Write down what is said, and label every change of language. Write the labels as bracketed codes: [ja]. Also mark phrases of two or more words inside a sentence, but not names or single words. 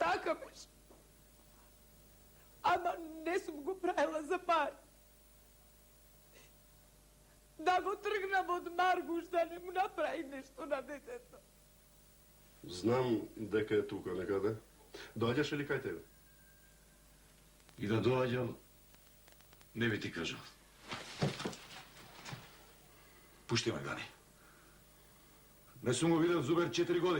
[sr] razumeš? [mk] Ama ne sam go pravila za par. Da go trgnem od Marguš, da ne mu napravi nešto na deteto. Знам дека е тука некаде. Доаѓаш ли кај тебе? И да доаѓам, не би ти кажал. Пушти ме, Гани. Не сум го видел Зубер 4 години.